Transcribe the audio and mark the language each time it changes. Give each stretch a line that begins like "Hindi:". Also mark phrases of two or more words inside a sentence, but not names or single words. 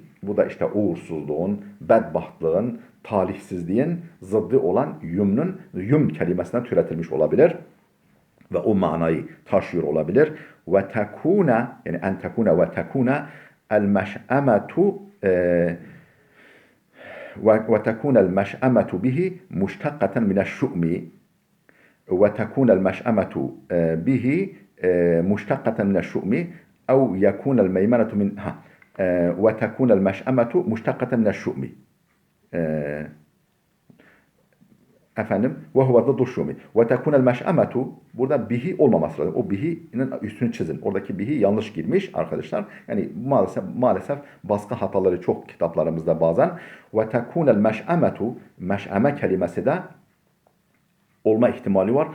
Turkish: Bu da işte uğursuzluğun, bedbahtlığın, talihsizliğin zıddı olan yüm kelimesinden türetilmiş olabilir. Ve o manayı taşıyor olabilir.
Arabic: وتكون يعني أن تكون وتكون المشأمة وتكون المشأمة به مشتقة من الشؤم. وتكون المشأمة به مشتقة من الشؤم أو يكون الميمنة من وتكون المشأمة مشتقة من الشؤم efendim وهو ضد الشؤم وتكون المشأمة,
Turkish: burada bihi olmaması lazım. O bihi'nin üstünü çizin. Oradaki bihi yanlış girmiş arkadaşlar. Yani maalesef baskı hataları çok kitaplarımızda bazen.
Arabic: وتكون المشأمة,
Turkish: meş'eme kelimesi de olma ihtimali var.